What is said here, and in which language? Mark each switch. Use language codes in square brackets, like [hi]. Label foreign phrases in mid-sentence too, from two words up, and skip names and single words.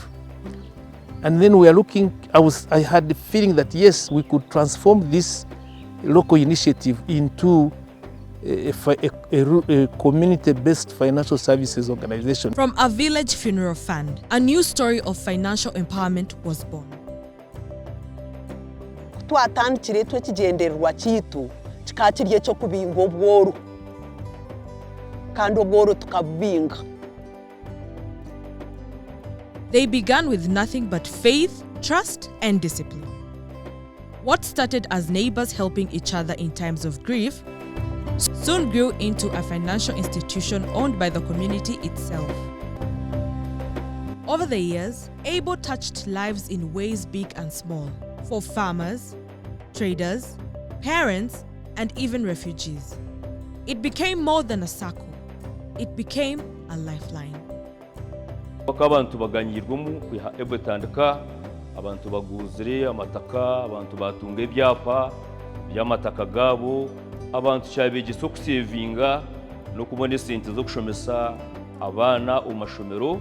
[en] And then we are looking, I had the feeling that yes, we could transform this local initiative into a community-based financial services organization. From a village funeral fund, a new story of financial empowerment was born. [nyn] Twatandikire twekigendererwa kitu kikakirye cyo kubinga obworo kandi obworo tukabinga. [en] They began with nothing but faith, trust, and discipline. What started as neighbors helping each other in times of grief soon grew into a financial institution owned by the community itself. Over the years, Ebo touched lives in ways big and small, for farmers, traders, parents, and even refugees. It became more than a sacco. It became a lifeline. [nyn] Abantu baganyirwamo kwiha Ebo etandika, abantu baguzire amataka, abantu batunga ebyapa by'amataka gabo, abantu cyabegisa okusevinga no kubona esente zo kushomesa abana omu mashomero.